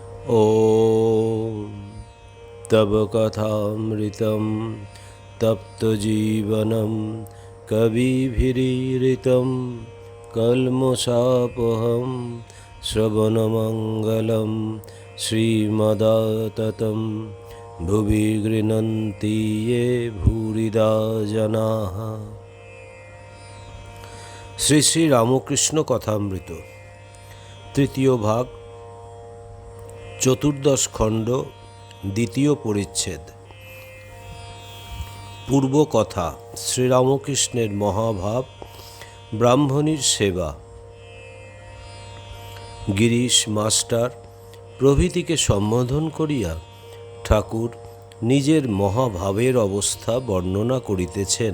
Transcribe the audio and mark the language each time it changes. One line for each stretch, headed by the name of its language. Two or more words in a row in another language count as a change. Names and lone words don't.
Sanskrit: ॐ तव कथामृतं तप्तजीवनं कविभिरीरितं कल्मषापहं श्रवणमङ्गलं श्रीमदाततं भुवि गृह्णन्ति ये भूरिदा जनाः।
Bangla: শ্রী শ্রী রামকৃষ্ণ কথামৃত তৃতীয় ভাগ, চতুর্দশ খণ্ড, দ্বিতীয় পরিচ্ছেদ। পূর্ব কথা। শ্রীরামকৃষ্ণের মহাভাব, ব্রাহ্মণীর সেবা, গিরিশ মাস্টার প্রভৃতিকে সম্বোধন করিয়া ঠাকুর নিজের মহাভাবের অবস্থা বর্ণনা করিতেছেন।